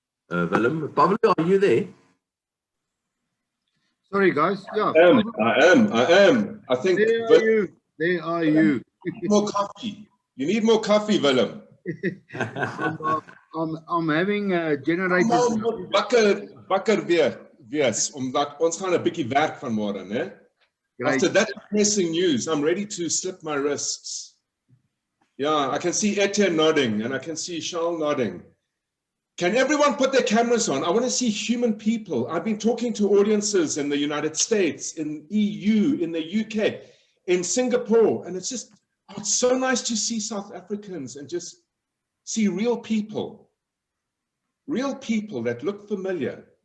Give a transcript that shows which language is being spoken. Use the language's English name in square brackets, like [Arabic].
[English] Willem, Pavlo, are you there? Sorry, guys. Yeah. I am. I think. There are you. More coffee. You need more coffee, Willem. I'm having generated. [Afrikaans] Bakker wees, omdat ons gaan 'n bietjie werk vanmôre, né? [English] After that depressing news, I'm ready to slip my wrists. Yeah, I can see Etienne nodding and I can see Charles nodding. Can everyone put their cameras on? I want to see human people. I've been talking to audiences in the United States, in EU, in the UK, in Singapore, and it's just, it's so nice to see South Africans and just see real people that look familiar.